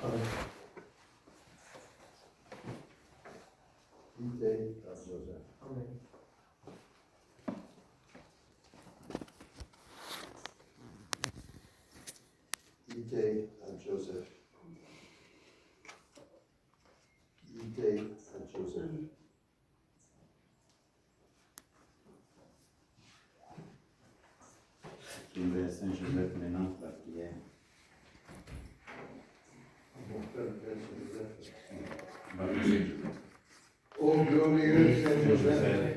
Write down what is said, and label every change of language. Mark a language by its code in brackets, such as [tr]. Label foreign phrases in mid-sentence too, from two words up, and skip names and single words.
[la] Ite ad Joseph. Ite ad Joseph. Ite ad Joseph. [fr] J'aimerais Saint-Joseph maintenant pour la prière. Ô glorieux Saint-Joseph,